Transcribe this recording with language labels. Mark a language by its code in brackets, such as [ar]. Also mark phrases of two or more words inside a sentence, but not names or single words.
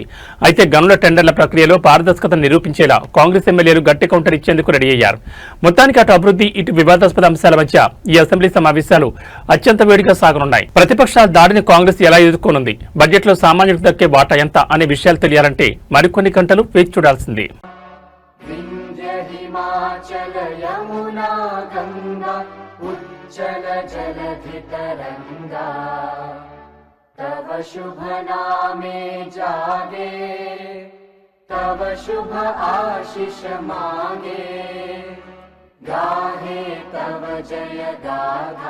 [te] అయితే గనుల టెండర్ల ప్రక్రియలో పారదర్శకతను నిరూపించేలా కాంగ్రెస్ ఎమ్మెల్యేలు గట్టి కౌంటర్ ఇచ్చేందుకు రెడీ అయ్యారు. మొత్తానికి అటు అభివృద్ధి, ఇటు వివాదాస్పద అంశాల మధ్య ఈ అసెంబ్లీ సమావేశాలు అత్యంత వేడిగా సాగనున్నాయి. ప్రతిపక్షాల దాడిని కాంగ్రెస్ ఎలా ఎదుర్కొనుంది, బడ్జెట్ లో సామాన్యులకు దక్కే వాటా ఎంత అనే విషయాలు తెలియాలంటే మరికొన్ని గంటలు వేచి చూడాల్సిందే. [bn] তব শুভ নামে জাগে, তব শুভ আশিস মাগে, গাহে তব জয় গাথা।